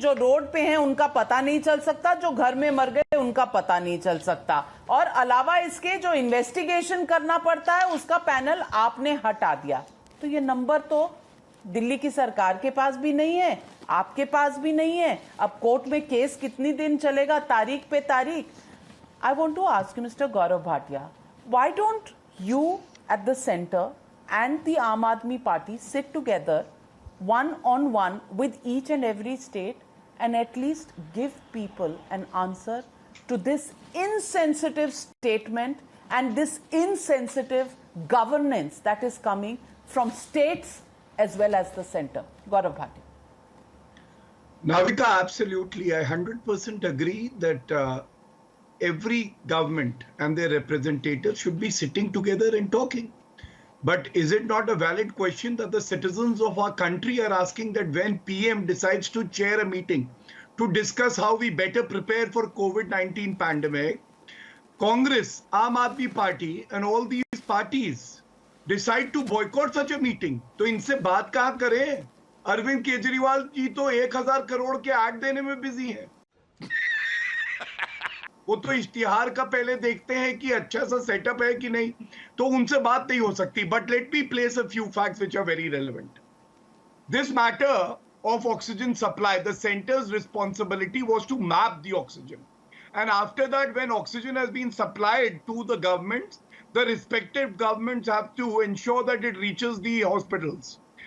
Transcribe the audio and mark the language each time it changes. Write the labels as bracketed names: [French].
[Hindi] जो रोड पे हैं उनका पता नहीं चल सकता, जो घर में मर गए उनका पता नहीं चल सकता, और अलावा इसके जो इन्वेस्टिगेशन करना पड़ता है उसका पैनल आपने हटा दिया. तो ये नंबर तो दिल्ली की सरकार के पास भी नहीं है, आपके पास भी नहीं है. अब कोर्ट में केस कितनी दिन चलेगा, तारीख पे तारीख. [English] I want to ask you, Mr. Gaurav Bhatia, why don't you at the center and the Aam Aadmi Party sit together one-on-one with each and every state and at least give people an answer to this insensitive statement and this insensitive governance that is coming from states as well as the center? Gaurav Bhatia. Navika, absolutely. I 100% agree that every government and their representatives should be sitting together and talking. But is it not a valid question that the citizens of our country are asking that when PM decides to chair a meeting to discuss how we better prepare for COVID-19 pandemic, Congress, Aam Aadmi Party and all these parties decide to boycott such a meeting. [Hindi] तो इनसे बात कहाँ करें? अरविंद केजरीवाल जी तो 1000 करोड़ के add देने में busy हैं। वो तो इश्तिहार का पहले देखते हैं कि अच्छा सा सेटअप है कि नहीं, तो उनसे बात नहीं हो सकती. [English] But let me place a few facts which are very relevant. This matter of oxygen supply, the center's responsibility was to map the oxygen. And after that, when oxygen has been supplied to the governments, the respective governments have to ensure that it reaches the hospitals.